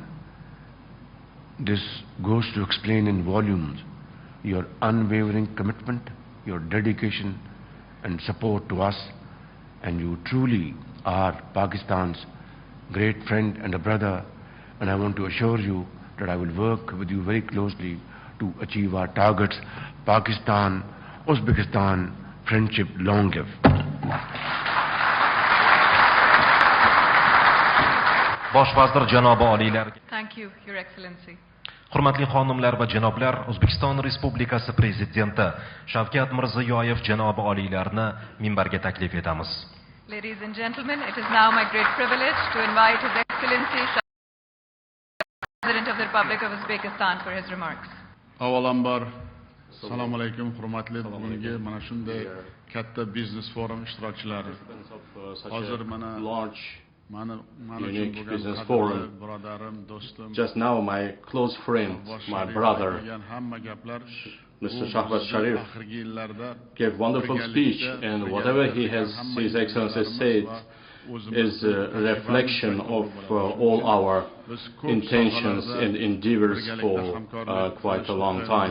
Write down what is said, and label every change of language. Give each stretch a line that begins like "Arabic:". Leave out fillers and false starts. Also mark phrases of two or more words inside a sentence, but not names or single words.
English: This goes to explain in volumes your unwavering commitment, your dedication and support to us, and you truly are Pakistan's great friend and a brother, and I want to assure you that I will work with you very closely to achieve our targets. Pakistan, Uzbekistan, friendship long live.
Uzbek: Bosh vazir janobi oliylar.
English: Thank you, Your Excellency.
Uzbek: Hurmatli xonimlar va janoblar, O'zbekiston Respublikasi Prezidenti Shavkat Mirziyoyev janobi oliylarni minbarga taklif etamiz.
English: Ladies and gentlemen, it is now my great privilege to invite His Excellency President of the Republic of Uzbekistan for his remarks.
Uzbek: Avvalambor, assalomu alaykum, hurmatli bugungi mana shunday katta biznes forum ishtirokchilari. Hozir mana
English: unique business forum. Just now, my close friend, my brother, Mr. Shehbaz Sharif, gave wonderful speech, and whatever His Excellency said is a reflection of all our intentions and endeavors for quite a long time.